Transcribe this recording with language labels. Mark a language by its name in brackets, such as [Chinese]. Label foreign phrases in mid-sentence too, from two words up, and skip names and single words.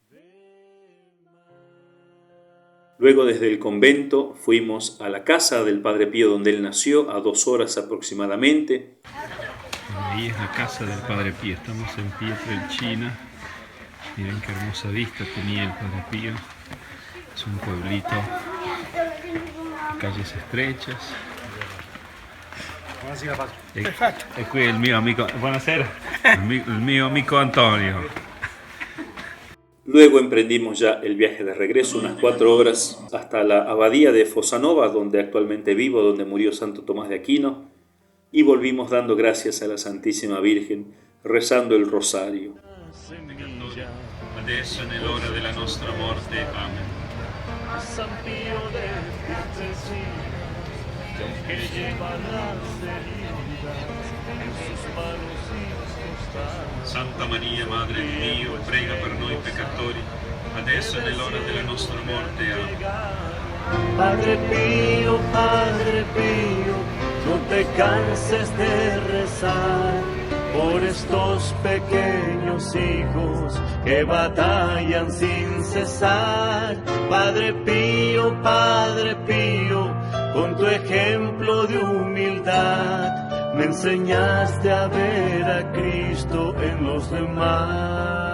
[Spanish] Luego desde el convento fuimos a la casa del Padre Pío donde él nació, a 2 horas aproximadamente. Ahí es la casa del Padre Pío, estamos en Pietrelcina. Miren qué hermosa vista tenía el Padre Pío. Es un pueblito, calles estrechas. [Italian] E qui il mio amico, buonasera, il mio amico Antonio. [Spanish] Luego emprendimos ya el viaje de regreso, unas 4 horas, hasta la abadía de Fossanova, donde actualmente vivo, donde murió Santo Tomás de Aquino, y volvimos dando gracias a la Santísima Virgen, rezando el rosario. [Italian] Adesso nell'ora della nostra morte. Amen. [Spanish] San Pío de Pietrelcina, que lleva las heridas en sus manos y costados. [Italian] Santa Maria, Madre di Dio, prega per noi peccatori, adesso è nell'ora della nostra morte. Amen. [Spanish] Padre Pío, no te canses de rezar por estos pequeños hijos que batallan sin cesar. Padre Pío, con tu ejemplo de humildad, me enseñaste a ver a Cristo en los demás.